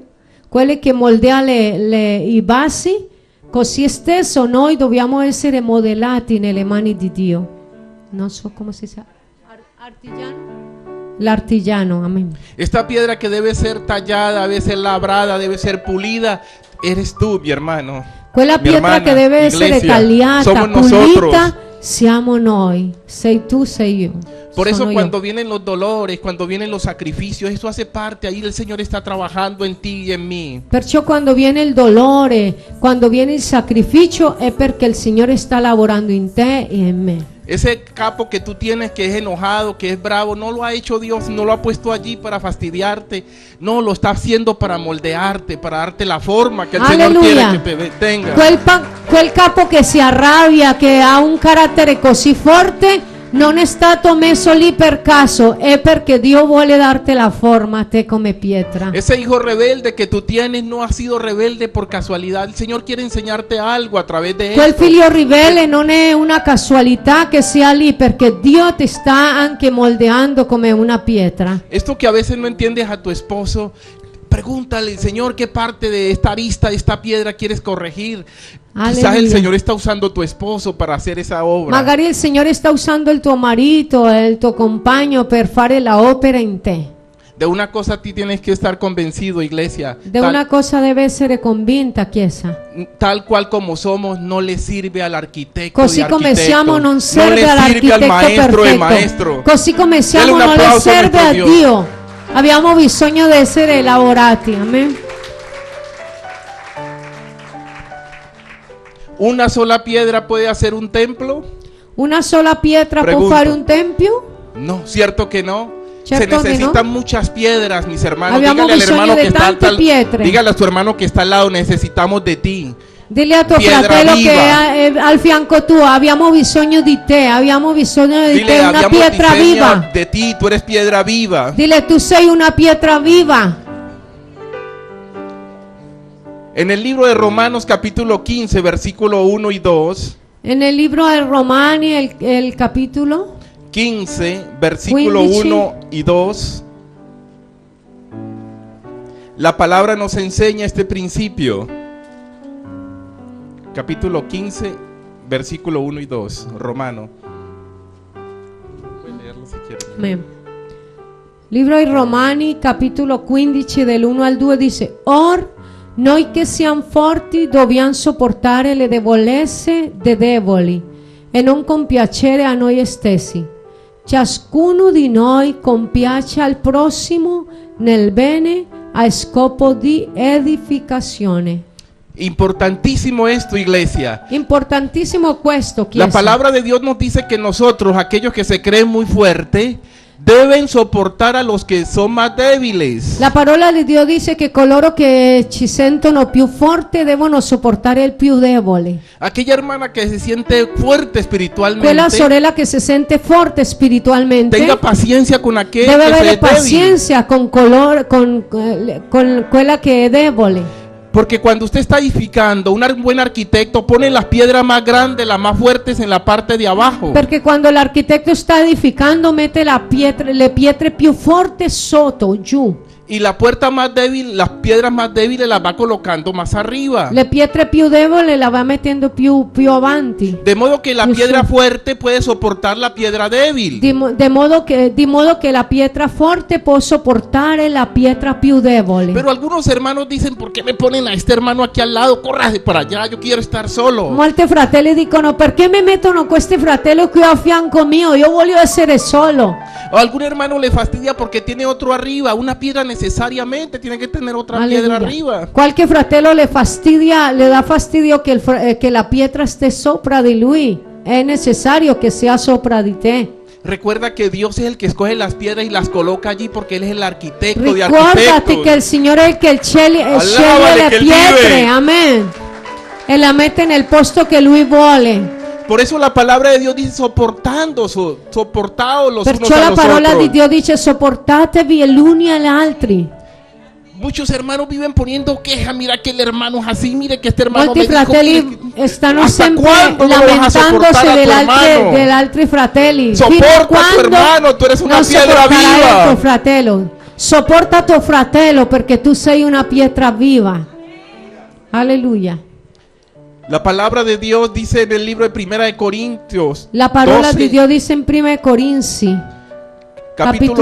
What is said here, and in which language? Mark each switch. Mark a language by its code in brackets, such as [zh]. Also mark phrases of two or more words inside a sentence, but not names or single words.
[it] Quelli che moldea i vasi, così stesso noi dobbiamo essere modellati nelle mani di Dio. Non so come si sa. Artigiano? L'artigiano, [es] amén. Esta piedra que debe ser tallada, debe ser labrada, debe ser pulida, eres tú, mi hermano. [it] Quella [es] Mi [it] pietra [es] hermana, [it] che deve essere [es] iglesia, [it] tagliata, [es] somos nosotros. [it] pulita, siamo noi. Sei tu, sei io. [es] Por eso [it] Sono io. [es] cuando vienen los dolores, cuando vienen los sacrificios, eso hace parte, ahí el Señor está trabajando en ti y en mí. [it] Perciò quando viene il dolore, quando viene il sacrificio, è perché il Signore sta lavorando in te e in me. [es] Ese capo que tú tienes que es enojado, que es bravo, no lo ha hecho Dios, no lo ha puesto allí para fastidiarte, no, lo está haciendo para moldearte, para darte la forma que el Señor quiere que tenga. [it] Quel capo che si arrabbia, che ha un carattere così forte, non è stato messo lì per caso, è perché Dio vuole darti la forma a te come pietra. [es] Ese hijo rebelde que tú tienes no ha sido rebelde por casualidad. El Señor quiere enseñarte algo a través de [it] Quel [es] esto. [it] figlio ribelle non è una casualità che sia lì, perché Dio ti sta anche moldeando come una pietra. [es] Esto que a veces no entiendes a tu esposo, pregúntale, Señor, ¿qué parte de esta arista, de esta piedra quieres corregir? Quizás el Aleluya. Señor está usando tu esposo para hacer esa obra. [it] Magari il Signore sta usando il tuo marito, il tuo compagno per fare la opera in te. [es] De una cosa a ti tienes que estar convencido, iglesia. [it] De una cosa deve essere convinta, Chiesa. [es] Tal cual como somos, no le sirve al arquitecto. [it] Così [es] de [it] come [es] arquitecto. [it] siamo non [es] No [it] serve [es] le sirve al [it] all'architetto [es] maestro de [it] perfetto. [es] maestro. [it] Così come [es] Dele [it] siamo [es] un [it] non le [es] applauso a [it] serve a [es] nuestro Dios. [it] Dio. Abbiamo bisogno di essere lavorati. Amen. [es] ¿Una sola piedra puede hacer un templo? [it] Una sola pietra può [es] Pregunto. [it] fare un tempio? [es] No, cierto que no. [it] Certo [es] Se que necesitan [it] no. [es] muchas piedras, mis hermanos. [it] Abbiamo [es] Dígale al [it] bisogno [es] hermano [it] de [es] que está [it] tante pietre. [es] dígale a tu hermano que está al lado, necesitamos de ti. [it] Dile a tuo [es] Piedra [it] fratello [es] viva. [it] che è al fianco tuo, abbiamo bisogno di te, abbiamo bisogno di [es] Dile, [it] te, una [es] habíamos [it] pietra [es] diseñado [it] viva. [es] de ti, tú eres piedra viva. [it] Dile, tu sei una pietra viva. [es] En el libro de Romanos capítulo 15, versículo 1 y 2. En el libro de Romani, el capítulo 15, versículo 15. 1 y 2. La palabra nos enseña este principio. Capítulo 15, versículo 1 y 2. Romano. Pueden leerlo si quieren. Amen. [it] Libro di Romani, capitolo 15, dell'1 al 2 dice: Or noi che siamo forti dobbiamo sopportare le debolezze dei deboli e non compiacere a noi stessi. Ciascuno di noi compiace al prossimo nel bene a scopo di edificazione. [es] Importantísimo esto, iglesia. [it] Importantissimo questo, Chiesa. [es] La palabra de Dios nos dice que nosotros, aquellos que se creen muy fuertes, deben soportar a los que son más débiles. [it] La parola di Dio dice che coloro che ci sentono più forte devono sopportare il più debole. [es] Aquella hermana que se siente fuerte espiritualmente, [it] Quella sorella che si sente forte spiritualmente [es] tenga paciencia con aquel [it] deve [es] que se [it] avere [es] es débil. [it] pazienza con quella che è debole. [es] Porque cuando usted está edificando, un buen arquitecto pone las piedras más grandes, las más fuertes en la parte de abajo. [it] Perché quando l'architetto sta edificando mette le pietre più forti sotto, giù. [es] Y la puerta más débil, las piedras más débiles las va colocando más arriba. [it] Le pietre più deboli la va mettendo più avanti. [es] De modo que la [it] Più [es] piedra [it] su. [es] fuerte puede soportar la piedra débil. [it] Di modo che la pietra forte può sopportare la pietra più debole. [es] Pero algunos hermanos dicen, ¿por qué me ponen a este hermano aquí al lado? Corra para allá, yo quiero estar solo. [it] Molti fratelli dicono: perché mi mettono questi fratelli qui a fianco mio? Io voglio essere solo. [es] O algún hermano le fastidia porque tiene otro arriba. Una piedra necesariamente tiene que tener otra piedra arriba. [it] Qualche fratello le dà fastidio che la pietra stia sopra di lui. È necessario che sia sopra di te. [es] Recuerda que Dios es el que escoge las piedras y las coloca allí porque Él es el arquitecto de [it] Ricordati [es] arquitectos. [it] che il Signore è il che sceglie [es] Alabale [it] le che Él pietre, [es] vive. [it] amen. E la mette nel posto che Lui vuole. [es] Por eso la palabra de Dios dice soportados los unos [it] Perciò [es] a [it] la [es] los [it] parola [es] otros. [it] di Dio dice: sopportatevi gli uni agli altri. [es] Muchos hermanos viven poniendo queja. Mira que el hermano es así, mire que este hermano [it] Molti [es] me dijo, [it] fratelli [es] mire, [it] stanno [es] ¿hasta [it] sempre [es] cuándo no vas a soportar [it] lamentandosi [es] a tu hermano? [it] degli altri fratelli. Fino a [es] Soporta a tu [it] quando [es] hermano, tú eres una [it] non [es] piedra [it] sopporterai [es] viva. [it] il tuo fratello. Sopporta tuo fratello perché tu sei una pietra viva. Alleluia. [es] La palabra de Dios dice en el libro de Primera de Corintios, [it] La parola [es] 12, [it] di Dio dice in 1 Corinzi, [es] capítulo